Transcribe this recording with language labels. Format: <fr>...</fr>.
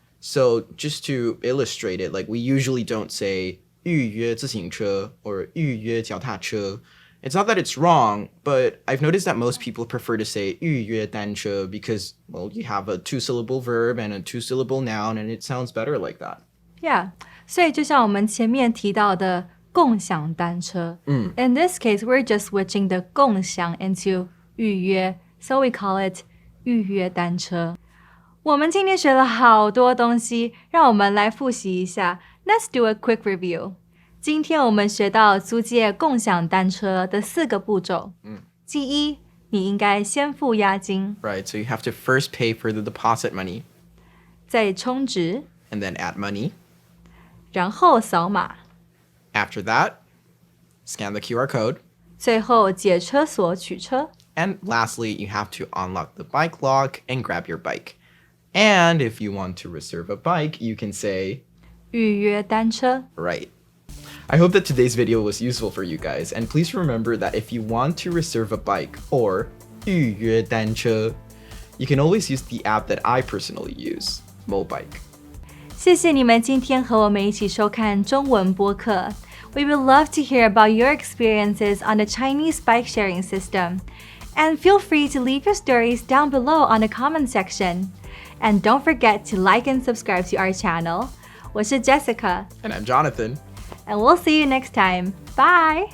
<en>So just to illustrate it, like we usually don't say 预约自行车 or 预约脚踏车. It's not that it's wrong, but I've noticed that most people prefer to say 预约单车 because, well, you have a two-syllable verb and a two-syllable noun, and it sounds better like that.</en> <zh>Yeah, 所以就像我们前面提到的共享单车.</zh> <en>In this case, we're just switching the 共享 into 预约, so we call it 预约单车.</en> <zh>我们今天学了好多东西，让我们来复习一下。</zh> <en>Let's do a quick review.</en> <zh>今天我们学到租借共享单车的4个步骤。第一，你应该先付押金。</zh> <en>Right, so you have to first pay for the deposit money.</en> <zh>再充值。</zh> <en>And then add money.</en> <zh>然后扫码。</zh> <en>After that, scan the QR code.</en> <zh>最后解车锁取车。</zh> <en>And lastly, you have to unlock the bike lock and grab your bike. And if you want to reserve a bike, you can say</en> <zh>预约单车.</zh> <en>Right. I hope that today's video was useful for you guys. And please remember that if you want to reserve a bike or 预约单车, you can always use the app that I personally use, Mobike.</en> <zh>谢谢你们今天和我们一起收看中文播客.</zh> <en>We would love to hear about your experiences on the Chinese bike sharing system. And feel free to leave your stories down below on the comment section. And don't forget to like and subscribe to our channel.</en> <zh>我是 Jessica.</zh> <en>And I'm Jonathan. And we'll see you next time. Bye!</en>